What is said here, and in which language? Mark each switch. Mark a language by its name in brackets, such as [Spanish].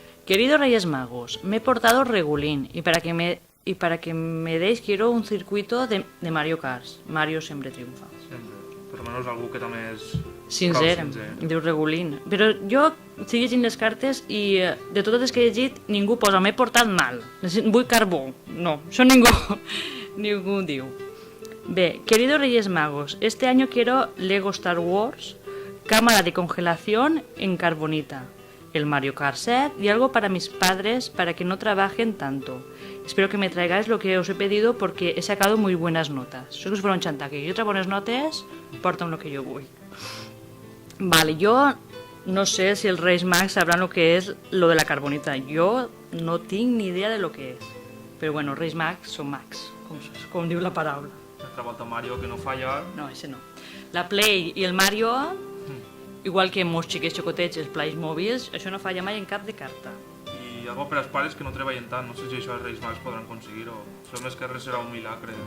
[Spanish] Queridos Reyes Magos, me he portado regulín y para que me deis quiero un circuito de Mario Kart. Mario siempre triunfa. [Catalan] Sempre. Per almenys algú que també és... Sincer, diu regulín. Però jo estic llegint les cartes i de totes les que he llegit ningú posa m'he portat mal, vull carbó. No, això ningú diu. [Spanish] Bé, queridos Reyes Magos, este año quiero Lego Star Wars, cámara de congelación en carbonita, el Mario Kart 7 y algo para mis padres para que no trabajen tanto. Espero que me traigáis lo que os he pedido porque he sacado muy buenas notas. [Catalan] Això és per un xantaque. Jo traigo bones notes, porta'm el que jo vull. [Spanish] Vale, yo no sé si el Reis Mags sabrán lo que es lo de la carbonita. [Catalan] Yo no tinc ni idea de lo que és. Però bueno, Reis Mags són Mags, com diu la paraula. L'altra volta Mario que no falla. [Spanish] No, ese no. [Catalan] La Play i el Mario, igual que molts xiquets xocotets, els Plays mòbils, això no falla mai en cap de carta. I algo per als pares que no treballen tant. No sé si això els Reis Mags podran aconseguir o sembla que res serà un milagre.